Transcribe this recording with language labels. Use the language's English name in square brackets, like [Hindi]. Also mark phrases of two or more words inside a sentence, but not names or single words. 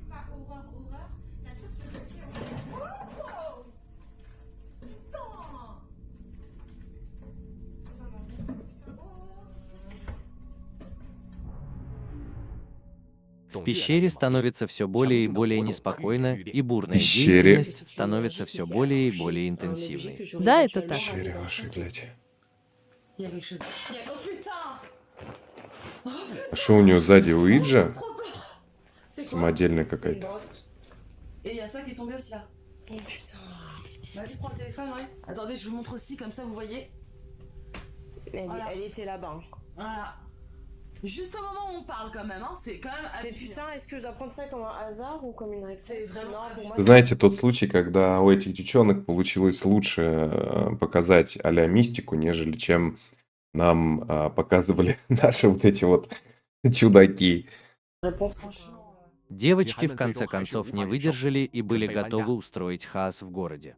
[Russian] В пещере становится все более и более неспокойно, и бурная Пещере. деятельность становится все более и более интенсивной. Да, это так. Черри ваши, блядь. А что у нее сзади Уиджа? Самодельная какая-то. [French] Et il y a ça qui est tombé aussi là. Oh putain. Vas-y, prends le téléphone, ouais. Attendez, je vous montre aussi, comme ça vous voyez. Elle était là-bas. Voilà. Juste au moment où on parle quand même, hein. C'est quand même. Mais putain, est-ce que je dois prendre ça comme un hasard ou comme une réponse? C'est vraiment. Non, pour moi, [Russian] Вы знаете, тот случай, когда у этих девчонок получилось лучше показать а-ля мистику, нежели чем нам показывали наши вот эти вот чудаки. [French] réponse. [Russian] Девочки в конце концов не выдержали и были готовы устроить хаос в городе.